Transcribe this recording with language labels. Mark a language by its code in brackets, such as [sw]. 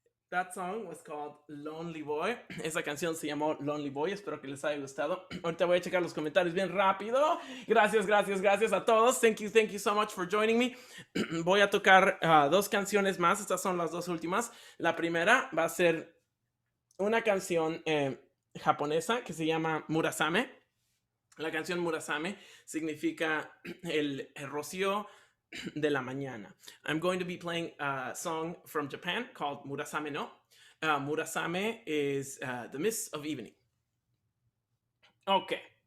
[en] That song was called Lonely Boy. [es] Esa canción se llamó Lonely Boy. Espero que les haya gustado. Ahorita voy a checar los comentarios bien rápido. Gracias, gracias, gracias a todos. [en] Thank you so much for joining me. [es] Voy a tocar dos canciones más. Estas son las dos últimas. La primera va a ser una canción japonesa que se llama Murasame. La canción Murasame significa el rocío de la mañana. [en] I'm going to be playing a song from Japan called Murasame no. Murasame is the mist of evening. Okay.